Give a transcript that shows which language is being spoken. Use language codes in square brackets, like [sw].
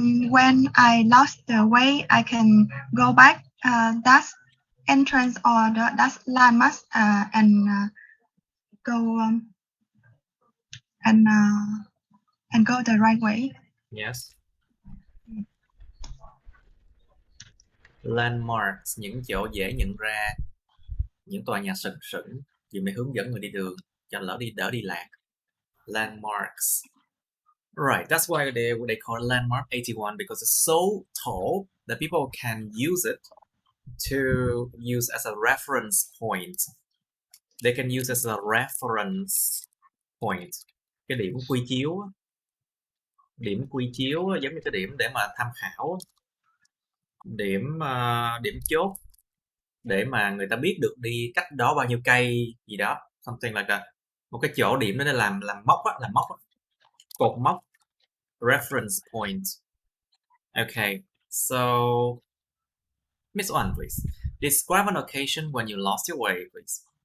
[en] When I lost the way, I can go back. That's entrance or that's landmark and go and go the right way. Yes. [vi] Landmarks, những chỗ dễ nhận ra, những tòa nhà sừng sững, vì mới hướng dẫn người đi đường cho đỡ đi lạc. [en] Landmarks. Right, that's why they call landmark 81, because it's so tall that people can use it to use as a reference point. They can use as a reference point. [vi] Cái điểm quy chiếu. Điểm quy chiếu giống như cái điểm để mà tham khảo. Điểm chốt để mà người ta biết được đi cách đó bao nhiêu cây gì đó, [en] something like that. [vi] Một cái chỗ điểm đó để làm mốc á, cột mốc, reference point. [en] Okay, so Miss Oanh, please describe an occasion when you lost your way, please.